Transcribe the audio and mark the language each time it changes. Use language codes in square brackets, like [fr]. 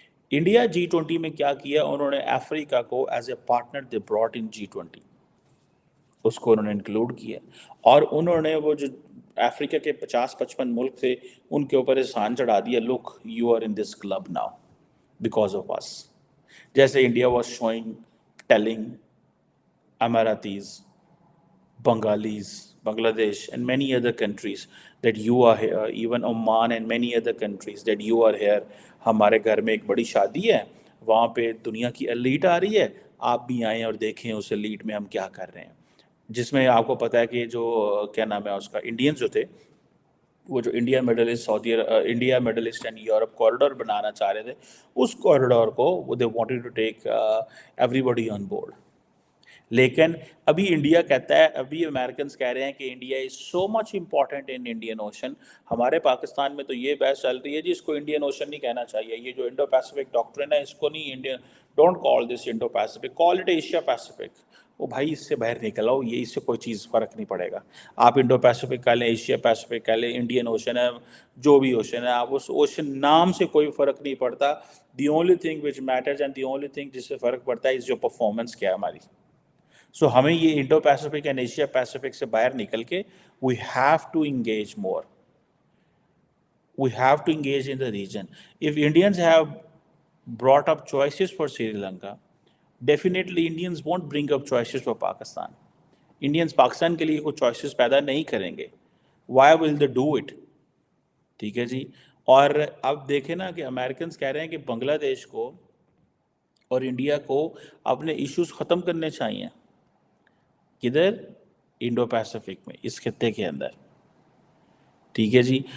[ur] India G20 میں کیا کیا, انہوں نے افریقہ کو [en] as a partner they brought in [ur] G20, اس کو انہوں نے انکلوڈ کیا, اور انہوں نے وہ جو افریقہ کے 50-55 ملک تھے ان کے اوپر احسان چڑھا دیا, [en] Look you are in this club now because of us. [ur] جیسے [en] India was showing, telling Emiratis, Bengalis, Bangladesh and many other countries that you are here, even Oman and many other countries that you are here. [ur] ہمارے گھر میں ایک بڑی شادی ہے, وہاں پہ دنیا کی ایلیٹ آ رہی ہے, آپ بھی آئیں اور دیکھیں اس ایلیٹ میں ہم کیا کر رہے ہیں. جس میں آپ کو پتہ ہے کہ جو کیا نام ہے اس کا, انڈینز جو تھے وہ جو India middle East India middle asset and Europe corridor بنانا چاہ رہے تھے، اس کوریڈور کو [en] They wanted to take everybody on board. [ur] لیکن ابھی انڈیا کہتا ہے، ابھی امریکنز کہہ رہے ہیں کہ [en] India is so much important in Indian ocean. [ur] ہمارے پاکستان میں تو یہ بحث چل رہی ہے جی اس کو انڈین اوشن نہیں کہنا چاہیے، یہ جو انڈو پیسفک ڈاکٹرن ہے اس کو نہیں Indian, [en] Don't call this Indo Pacific, call it Asia Pacific. [ur] وہ بھائی اس سے باہر نکل آؤ، یہ اس سے کوئی چیز فرق نہیں پڑے گا. آپ انڈو پیسفک کہہ لیں، ایشیا پیسفک کہہ لیں، انڈین اوشن ہے، جو بھی اوشن ہے، آپ اس اوشن نام سے کوئی فرق نہیں پڑتا. [en] the only thing which matters and the only thing [ur] جس سے فرق پڑتا ہے اس جو پرفارمنس کیا ہے ہماری. سو ہمیں یہ Indo Pacific and Asia Pacific سے باہر نکل کے [en] We have to engage more. We have to engage in the region. If Indians have brought up choices for Sri Lanka, definitely Indians won't bring up choices for Pakistan. [ur] Indians Pakistan کے لیے کوئی choices پیدا نہیں کریں گے. [en] Why will they do it? [ur] ٹھیک ہے جی. اور اب دیکھیں نا کہ امریکنز کہہ رہے ہیں کہ بنگلہ دیش کو اور انڈیا کو اپنے ایشوز ختم کرنے چاہیے. کدھر؟ انڈو پیسفک میں، اس خطے کے اندر. ٹھیک ہے جی.